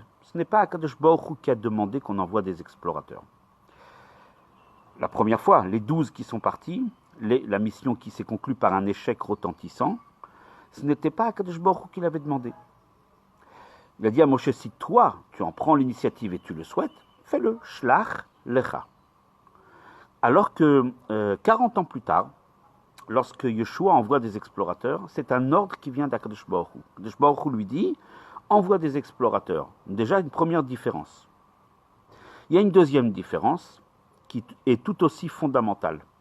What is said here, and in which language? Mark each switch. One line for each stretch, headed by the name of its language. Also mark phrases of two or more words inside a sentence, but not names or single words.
French: Ce n'est pas
Hebrew: הקדוש ברוך הוא
French: qui a demandé qu'on envoie des explorateurs. La première fois, les 12 qui sont partis, la mission qui s'est conclue par un échec retentissant, ce n'était pas
Hebrew: הקדוש ברוך הוא
French: qui l'avait demandé. Il a dit à Moshe, si toi, tu en prends l'initiative et tu le souhaites, fais-le,
Hebrew: שלח לך.
French: Alors que 40 ans plus tard, lorsque Yeshua envoie des explorateurs, c'est un ordre qui vient d'
Hebrew: הקדוש ברוך הוא. הקדוש ברוך הוא
French: lui dit, envoie des explorateurs. Déjà une première différence. Il y a une deuxième différence qui est tout aussi fondamentale.